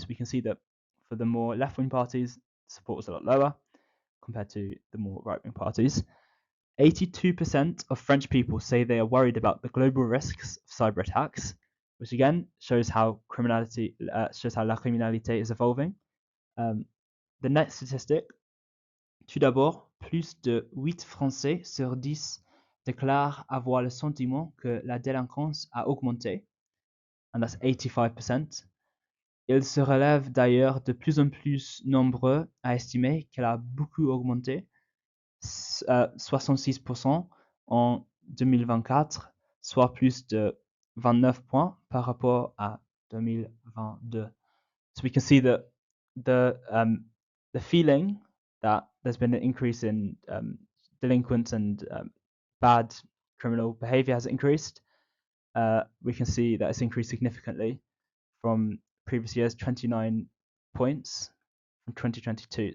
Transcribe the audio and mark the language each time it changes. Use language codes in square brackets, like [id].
[en] So we can see that for the more left-wing parties, support was a lot lower compared to the more right-wing parties. 82% of French people say they are worried about the global risks of cyber attacks, which again shows how la criminalité is evolving. The next statistic, [fr] tout d'abord, plus de 8 Français sur 10 déclarent avoir le sentiment que la délinquance a augmenté, [en] and that's 85%. [fr] Ils se relèvent d'ailleurs de plus en plus nombreux à estimer qu'elle a beaucoup augmenté, 66% en 2024, soit plus de 29 points par rapport à 2022. [en] So we can see that the feeling that there's been an increase in delinquent and bad criminal behavior has increased. We can see that it's increased significantly from previous years, 29 points from 2022.